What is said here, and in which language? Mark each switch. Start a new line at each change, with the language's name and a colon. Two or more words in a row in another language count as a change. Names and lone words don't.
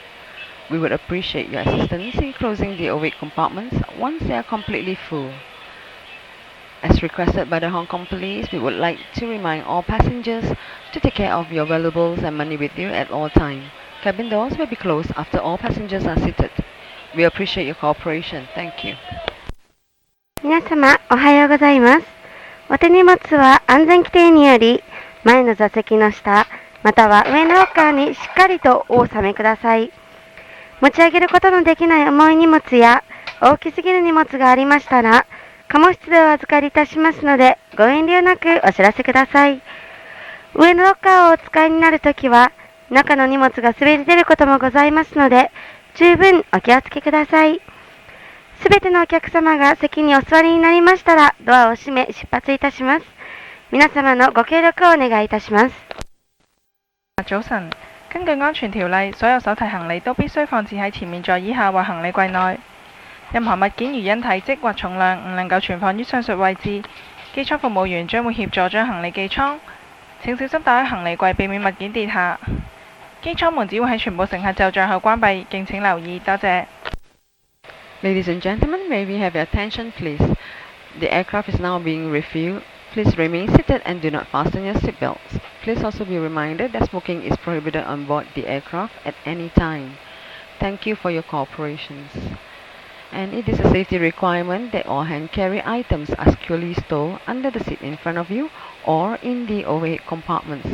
English: We would appreciate your assistance in closing the overhead compartments once they are completely full. As requested by the Hong Kong Police, we would like to remind all passengers to take care of your valuables and money with you at all times. Cabin doors will be closed after all passengers are seated. We appreciate your cooperation. Thank you.
Japanese: 皆様、おはようございます。お手荷物は安全規定により、前の座席の下、または上のロッカーにしっかりとお納めください。持ち上げることのできない重い荷物や大きすぎる荷物がありましたら、貨物室でお預かりいたしますので、ご遠慮なくお知らせください。上のロッカーをお使いになるときは、中の荷物が滑り出ることもございますので、十分お気をつけください。すべてのお客様が席にお座りになりましたら、ドアを閉め出発いたします。皆様のご協力をお願いいたします。
Cantonese: 早晨，根據安全條例，所有手提行李都必須放置喺前面座椅下或行李櫃內。任何物件如因體積或重量唔能夠存放於上述位置，機艙服務員將會協助將行李寄艙。請小心打開行李櫃，避免物件跌下。機艙門只會喺全部乘客就帳後關閉，敬請留意。多謝。
English: Ladies and gentlemen, may we have your attention, please? The aircraft is now being refueled. Please remain seated and do not fasten your seatbelts. Please also be reminded that smoking is prohibited on board the aircraft at any time. Thank you for your cooperation. And it is a safety requirement that all hand-carry items are securely stored under the seat in front of you or in the overhead compartments.